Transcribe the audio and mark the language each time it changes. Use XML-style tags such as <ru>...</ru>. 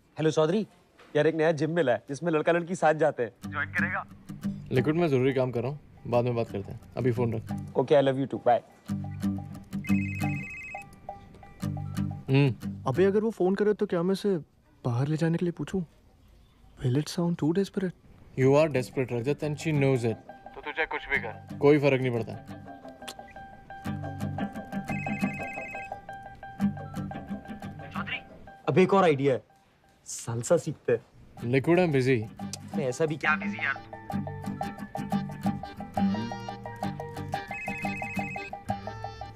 <hi>Hello Chaudhary, यार एक नया जिम मिला है जिसमें लड़का लड़की साथ जाते हैं। ज्वाइन करेगा? लिक्विड में जरूरी काम कर रहा हूँ, बाद में बात करते हैं, अभी फोन रख।</hi> <en>Okay, I love you too, bye.</en> <hi>अबे अगर वो फोन करे तो क्या मैं उसे बाहर ले जाने के लिए पूछूं?</hi> <en>Will it sound too desperate? You are desperate Rajat and she knows it.</en> <hi>तो तुझे कुछ भी कर, कोई फर्क नहीं पड़ता। अब एक और आइडिया है, सालसा सीखते हैं।</hi> <en>Liquid I am busy.</en> <hi>मैं ऐसा भी क्या बिजी यार।</hi>